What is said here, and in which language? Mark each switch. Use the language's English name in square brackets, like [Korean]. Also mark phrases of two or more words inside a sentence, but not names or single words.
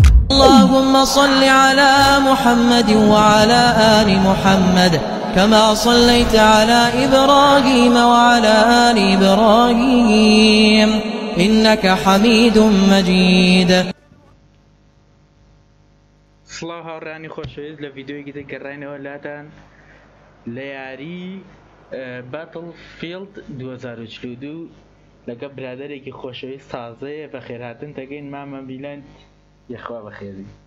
[Arabic] اللهم صل على محمد وعلى آل محمد كما صليت على إبراهيم وعلى آل إبراهيم إنك حميد مجيد. [Central Kurdish] سڵاو هاوڕانی خۆشەویست لە ڤیدیۆیەکی تر گەڕاینەوە لاتان لە یاری باتڵفیلد 2042 لەگە برادێکی خۆشەویست تازەیە بە خێرهاتن دەگەین مامە بیلەند یەخوا بەخێری.